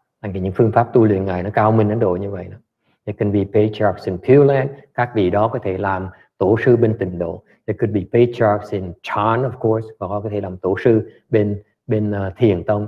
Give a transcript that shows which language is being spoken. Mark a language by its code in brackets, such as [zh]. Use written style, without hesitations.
[vi] Những phương pháp tu luyện ngài nó cao minh đến độ như vậy đó. [en] There can be patriarchs in Pure Land. [vi] Các vị đó có thể làm tổ sư bên Tịnh Độ. [en] There could be patriarchs in Chan, of course, [vi] và họ có thể làm tổ sư bên Thiền Tông.